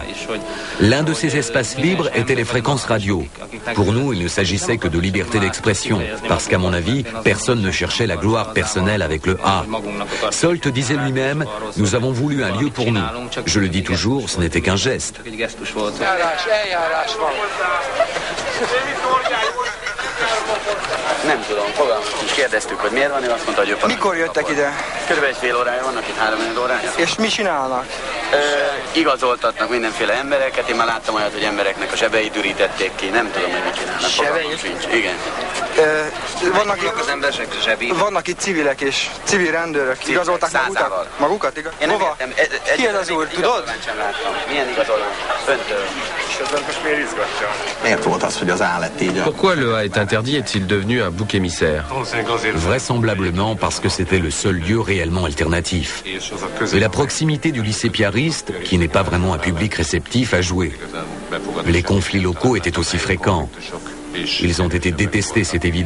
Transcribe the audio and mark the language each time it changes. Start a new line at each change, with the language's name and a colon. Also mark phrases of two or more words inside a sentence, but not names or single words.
French: L'un de ces espaces libres était les fréquences radio. Pour nous, il ne s'agissait que de liberté d'expression, parce qu'à mon avis, personne ne cherchait la gloire personnelle avec le A. Solt disait lui-même, nous avons voulu un lieu pour nous. Je le dis toujours, ce n'était qu'un geste.
Hungarian: Nem tudom, kérdeztük, hogy miért van, én azt mondta, hogy Mikor jöttek ide? Körülbelül egy fél órája vannak itt, 3-4 órája. És mi csinálnak? Igazoltatnak mindenféle embereket, én már láttam olyat, hogy embereknek a zsebeit ürítették ki, nem tudom, hogy mit csinálnak. Zsebeit? Igen. Vannak itt civilek és civil rendőrök. Igazoltak magukat? Hova? Ki ez az úr, tudod? Milyen igazolvány? Öntől. Miért volt az, hogy az A lett így?
French: Pourquoi le A est interdit est-il devenu un bouc émissaire? Vraisemblablement parce que c'était le seul lieu réellement alternatif. Et la proximité du lycée piariste, qui n'est pas vraiment un public réceptif, a joué. Les conflits locaux étaient aussi fréquents. Ils ont été détestés, c'est évident.